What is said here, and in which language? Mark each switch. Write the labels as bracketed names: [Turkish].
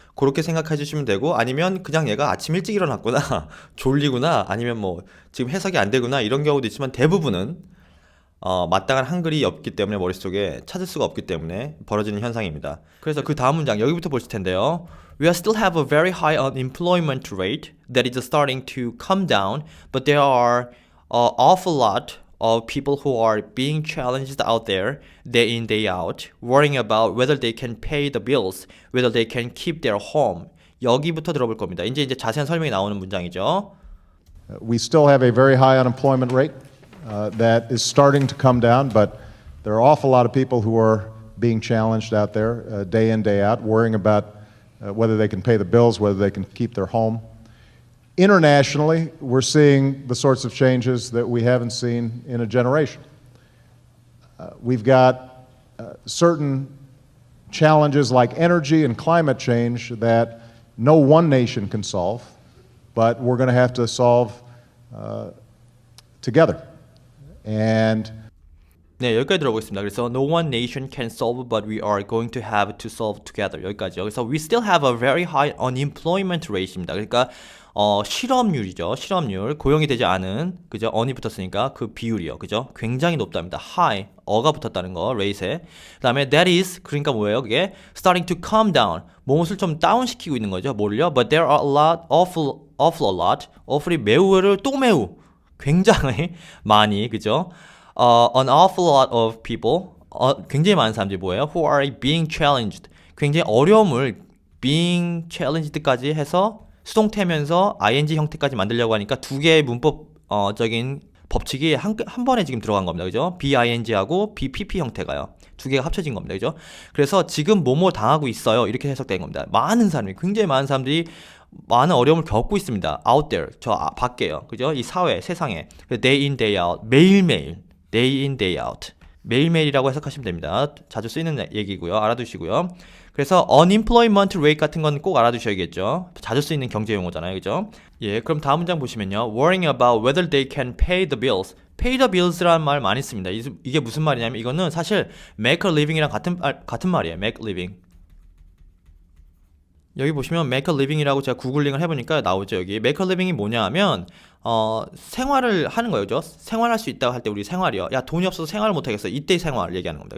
[Korean] 그렇게 생각해 주시면 되고, 아니면 그냥 얘가 아침 일찍 일어났구나, 졸리구나, 아니면 뭐 지금 해석이 안 되구나, 이런 경우도 있지만 대부분은 마땅한 한글이 없기 때문에 머릿속에 찾을 수가 없기 때문에 벌어지는 현상입니다. 그래서 그 다음 문장 여기부터 보실 텐데요. [English] We still have a very high unemployment rate that is starting to come down, but there are an awful lot of people who are being challenged out there day in day out, worrying about whether they can pay the bills, whether they can keep their home. [Korean] 여기부터 들어볼 겁니다. 이제 자세한 설명이 나오는 문장이죠. [English] We still have a very high unemployment rate that is starting to come down, but there are an awful lot of people who are being challenged out there day in, day out, worrying about whether they can pay the bills, whether they can keep their home. Internationally, we're seeing the sorts of changes that we haven't seen in a generation. We've got certain challenges like energy and climate change that no one nation can solve, but we're going to have to solve together. And [Korean] 네, 여기까지 들어보겠습니다. [English] 그래서 no one nation can solve, but we are going to have to solve together. [Korean] 여기까지요. 그래서 [English] we still have a very high unemployment rate입니다. [Korean] 그러니까 실업률이죠. 실업률, 고용이 되지 않은, 그죠? on이 붙었으니까 그 비율이요. 그죠? 굉장히 높답니다. high, 어가 붙었다는 거, rate에. 그다음에 [English] that is, [Korean] 그러니까 뭐예요? 그게 [English] starting to come down. [Korean] 무엇을 좀 다운시키고 있는 거죠. 뭐를요? [English] But there are a lot, awful a lot. [Korean] awful이 매우를 또 매우, 굉장히 많이, 그죠? [English] An awful lot of people, [Korean] 굉장히 많은 사람들이 뭐예요? [English] Who are being challenged. [Korean] 굉장히 어려움을 [English] being challenged [Korean] 까지 해서 수동태면서 ing 형태까지 만들려고 하니까 두 개의 문법적인 법칙이 한 번에 지금 들어간 겁니다. 그죠? BING하고 BPP 형태가요. 두 개가 합쳐진 겁니다. 그죠? 그래서 지금 뭐뭐 당하고 있어요. 이렇게 해석된 겁니다. 많은 사람이, 굉장히 많은 사람들이 많은 어려움을 겪고 있습니다. [English] out there, [Korean] 저 밖에요. 그죠? 이 사회, 세상에. [English] day in, day out, [Korean] 매일매일. [English] day in, day out. [Korean] 매일매일이라고 해석하시면 됩니다. 자주 쓰이는 얘기고요. 알아두시고요. 그래서 unemployment rate 같은 건 꼭 알아두셔야겠죠. 자주 쓰이는 경제 용어잖아요. 그죠? 예, 그럼 다음 문장 보시면요. [English] worrying about whether they can pay the bills. pay the bills [Korean] 라는 말 많이 씁니다. 이게 무슨 말이냐면 이거는 사실 [English] make a living [Korean] 이랑 같은 말이에요. [English] make a living. [Korean] 여기 보시면 [English] make a living [Korean] 이라고 제가 구글링을 해보니까 나오죠. 여기 make a living이 뭐냐 하면 생활을 하는 거예요. 그죠? 생활할 수 있다고 할 때 우리 생활이요. 야, 돈이 없어서 생활을 못하겠어. 이때의 생활 얘기하는 겁니다.